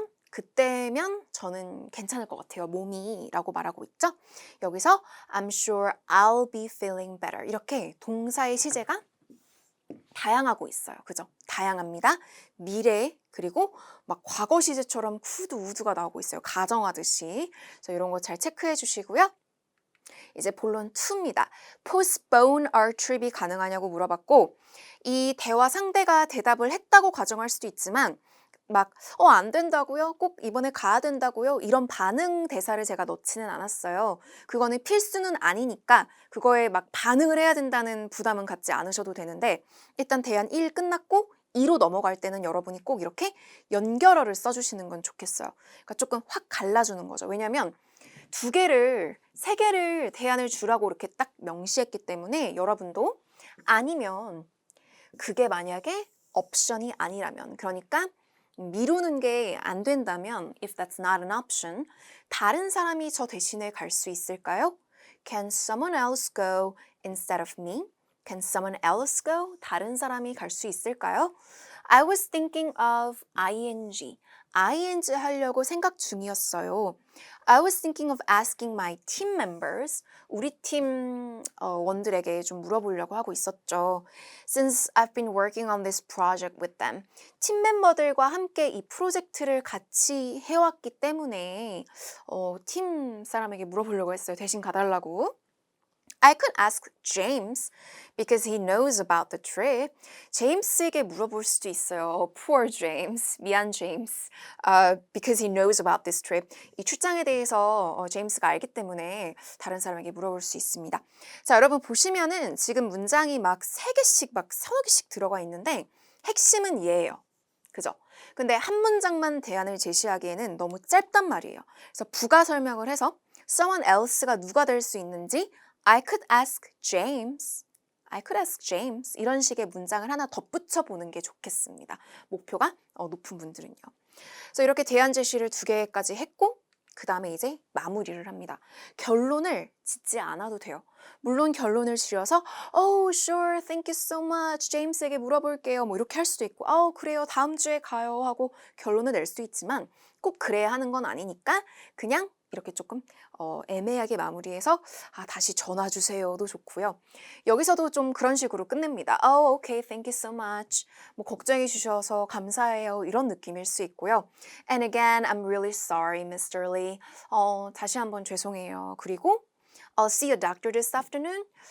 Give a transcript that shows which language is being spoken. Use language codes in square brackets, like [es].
[ko] 그때면 저는 괜찮을 것 같아요. 몸이 라고 말하고 있죠. 여기서 [en] I'm sure I'll be feeling better. [ko] 이렇게 동사의 시제가 다양하고 있어요. 그죠? 다양합니다. 미래 그리고 막 과거 시제처럼 could, would가 나오고 있어요. 가정하듯이. 그래서 이런 거 잘 체크해 주시고요. 이제 본론 2입니다. [en] postpone our trip [ko] 이 가능하냐고 물어봤고 이 대화 상대가 대답을 했다고 가정할 수도 있지만 안 된다고요? 꼭 이번에 가야 된다고요? 이런 반응 대사를 제가 넣지는 않았어요. 그거는 필수는 아니니까 그거에 반응을 해야 된다는 부담은 갖지 않으셔도 되는데 일단 대안 1 끝났고 2로 넘어갈 때는 여러분이 꼭 이렇게 연결어를 써주시는 건 좋겠어요. 그러니까 조금 확 갈라주는 거죠. 왜냐하면 3개를 대안을 주라고 이렇게 딱 명시했기 때문에 여러분도 아니면 그게 만약에 옵션이 아니라면 그러니까 미루는 게 안 된다면 [en] if that's not an option [ko] 다른 사람이 저 대신에 갈 수 있을까요? [en] Can someone else go instead of me? Can someone else go? [ko] 다른 사람이 갈 수 있을까요? [en] I was thinking of ing. [ko] ing 하려고 생각 중이었어요. [en] I was thinking of asking my team members. [ko] 우리 팀 원들에게 좀 물어보려고 하고 있었죠. [en] Since I've been working on this project with them. [ko] 팀 멤버들과 함께 이 프로젝트를 같이 해왔기 때문에 팀 사람에게 물어보려고 했어요. 대신 가달라고. [en] I could ask James because he knows about the trip. [ko] 제임스에게 물어볼 수도 있어요. [en] Poor James. [ko] 미안 제임스. [en] Because he knows about this trip. [ko] 이 출장에 대해서 제임스가 알기 때문에 다른 사람에게 물어볼 수 있습니다. 자, 여러분 보시면은 지금 문장이 3개씩 서너 개씩 들어가 있는데 핵심은 얘예요. 그죠? 근데 한 문장만 대안을 제시하기에는 너무 짧단 말이에요. 그래서 부가 설명을 해서 someone else가 누가 될 수 있는지 [en] I could ask James. I could ask James. [ko] 이런 식의 문장을 하나 덧붙여 보는 게 좋겠습니다. 목표가 높은 분들은요. 그래서 이렇게 대안 제시를 2개까지 했고 그 다음에 이제 마무리를 합니다. 결론을 짓지 않아도 돼요. 물론 결론을 지어서 [en] Oh, sure, thank you so much. [ko] 제임스에게 물어볼게요. 뭐 이렇게 할 수도 있고 그래요. 다음 주에 가요. 하고 결론을 낼 수 있지만 꼭 그래야 하는 건 아니니까 그냥 이렇게 조금 애매하게 마무리해서 다시 전화 주세요도 좋고요. 여기서도 좀 그런 식으로 끝냅니다. [en] Oh, okay, thank you so much. [ko] 뭐 걱정해 주셔서 감사해요. 이런 느낌일 수 있고요. [en] And again, I'm really sorry, Mr. [ko] Lee. 다시 한번 죄송해요. [en] 그리고 I'll see a doctor this afternoon.